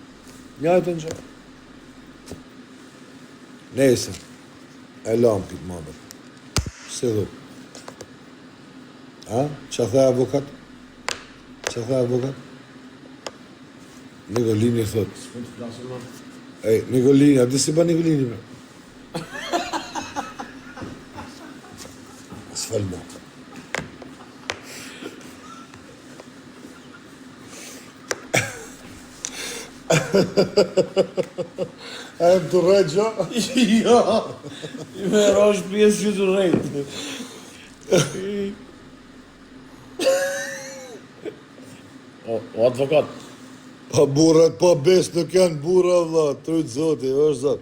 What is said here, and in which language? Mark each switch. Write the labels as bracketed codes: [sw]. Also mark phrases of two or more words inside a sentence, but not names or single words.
[sq] Njëjtën gjë. Nese, e lam këtë muhabet. Se dhu. A? Qa the avokat? Qa the avokat? Nikolini thot. S'mund të flasim më. Ej, Nikolini, a di si ba Nikolini me? S'fal mo. A e më të rejtë gjo? Jo, i me rosh pjesë që të rejtë. O advokat, Pa burrat, pa besë nuk janë burra, vlla, trujtë zoti, është zot.